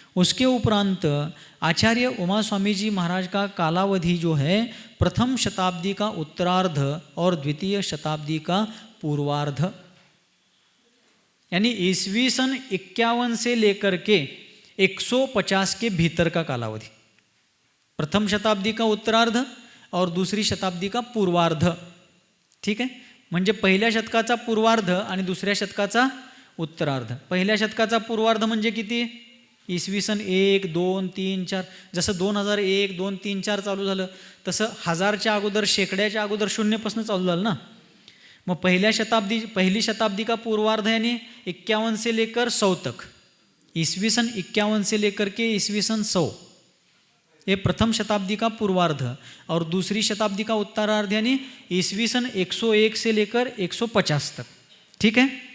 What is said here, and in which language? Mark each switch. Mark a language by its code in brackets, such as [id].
[hi] उसके उपरांत आचार्य उमा स्वामी जी महाराज का कालावधि जो है प्रथम शताब्दी का उत्तरार्ध और द्वितीय शताब्दी का पूर्वार्ध, यानी ईस्वी सन 51 से लेकर के 150 के भीतर का कालावधि। प्रथम शताब्दी का उत्तरार्ध और दूसरी शताब्दी का पूर्वार्ध, [mr] ठीक आहे। म्हणजे पहिल्या शतकाचा पूर्वार्ध आणि दुसऱ्या शतकाचा उत्तरार्ध। पहिल्या शतकाचा पूर्वार्ध म्हणजे किती? इसवी सन 1, 2, 3, 4, जसं 2001, 2, 3, 4 चालू झालं तसं हजारच्या अगोदर, शेकड्याच्या अगोदर शून्यपासून चालू झालं ना। [hi] मग पहिली शताब्दी का पूर्वार्ध यानी 51 से लेकर 100 तक, ईस्वी सन 51 से लेकर के ईस्वी सन 100, ये प्रथम शताब्दी का पूर्वार्ध। और दूसरी शताब्दी का उत्तरार्ध यानी ईस्वी सन 101 से लेकर 150 तक, ठीक है।